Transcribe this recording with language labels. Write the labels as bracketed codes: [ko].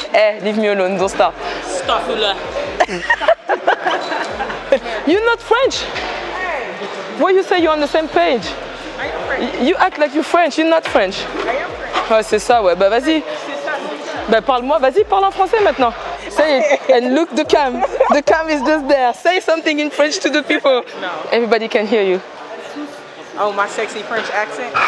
[en] Eh, leave me alone, don't start. Stop with that. You're not French. Why you say you're on the same page? You act like you're French, you're not French. [fr] Ouais, c'est ça, ouais. Bah vas-y. Bah parle-moi, vas-y, parle en français maintenant. [en] Say it and look the cam. The cam is just there. Say something in French to the people. No. Everybody can hear you. Oh, my sexy French accent.